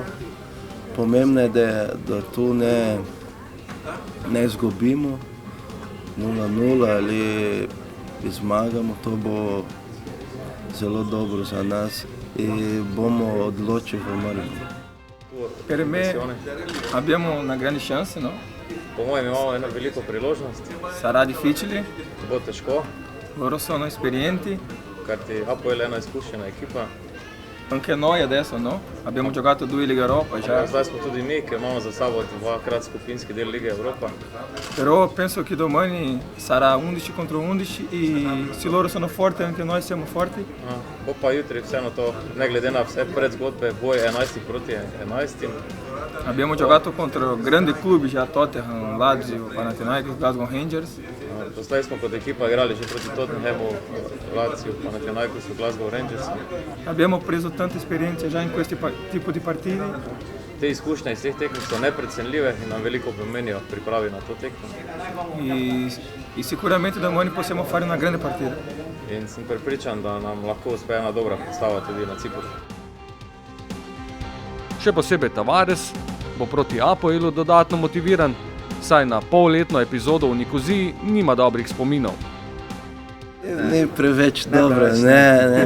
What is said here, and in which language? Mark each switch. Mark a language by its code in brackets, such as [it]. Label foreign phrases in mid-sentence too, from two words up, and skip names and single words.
[sl] Pomembno je, da tu ne izgubimo 0-0 ali zmagamo. To bo zelo dobro za nas in bomo odločili v Mariboru. [it] Per me abbiamo una grande chance, no? [sl] Po mojem imamo eno veliko priložnost. [it] Sarà difficile, [sl] Bo težko, [it] loro sono esperienti, [sl] kajti Apoel je ena izkušena ekipa. [it] anche noi adesso, no? Abbiamo giocato 2 Liga Europa già, [sl] Zdaj smo tudi mi, ki imamo za sabo dvakrat skupinski del Lige Evropa. [it] però penso che domani sarà 11 contro 11 e se loro sono forti anche noi siamo forti. [sl] Bo pa jutri vseeno to, ne glede na vse predzgodbe, boj 11 proti 11. [it] Abbiamo giocato contro grandi clubi già, Tottenham, Lazio, Panathinaikos, Glasgow Rangers. [sl] Doslej smo kot ekipa igrali že proti Tottenhamu, Lazio, Panathinaikosu, Glasgow Rangersu. [it] Abbiamo preso tanta esperienza già in questi tipi di partite [sl] Te izkušnje iz teh tekem so neprecenljive in nam veliko pomenijo pripravi na to tekmo. [it] e sicuramente domani possiamo fare una grande partita. [sl] In sem prepričan, da nam lahko uspe ena dobra predstava tudi na Cipru. Še posebej Tavares bo proti Apoelu dodatno motiviran, saj na polletno epizodo v Nikoziji nima dobrih spominov. Ni preveč dobro, ne.